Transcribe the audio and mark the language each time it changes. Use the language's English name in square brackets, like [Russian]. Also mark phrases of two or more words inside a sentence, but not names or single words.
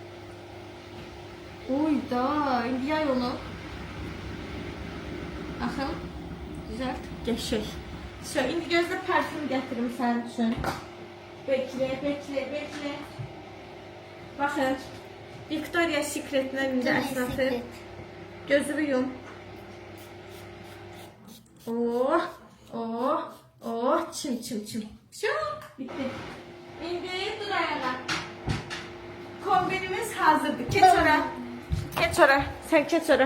[Azerbaijani] Oy da, indi yay onu. Baxın. Güzel, qəşəng. İndi gözlə parfüm gətirim sənin üçün. Bekle. Baxın. Victoria's Secret'dən indi əsnafı. Gözünü yum. Çim. Çok bitti. İndi dur ayağına. Kombinimiz hazırdır. Geç ora. Sen geç ora.